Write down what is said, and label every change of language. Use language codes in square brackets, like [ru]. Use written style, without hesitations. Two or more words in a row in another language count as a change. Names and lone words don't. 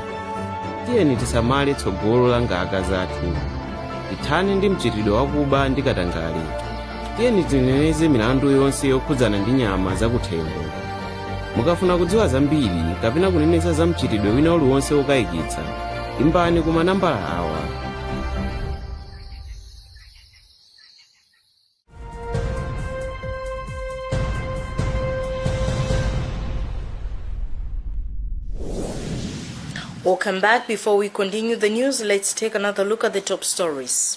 [ny] Tiyeni tisamale tsogolo la ngaka zathu. Tithane ndi mchitidwe wakuba ndi katangale. Tiyeni tineneze milandu yonse yokhudzana ndi nyama zakuthengo. Mukafuna kudziwa zambiri kapena kuneneza za mchitidwe wina uliwonse wokayikitsa, imbani ku manambala awa. [en] Welcome back. Before we continue the news, let's take another look at the top stories.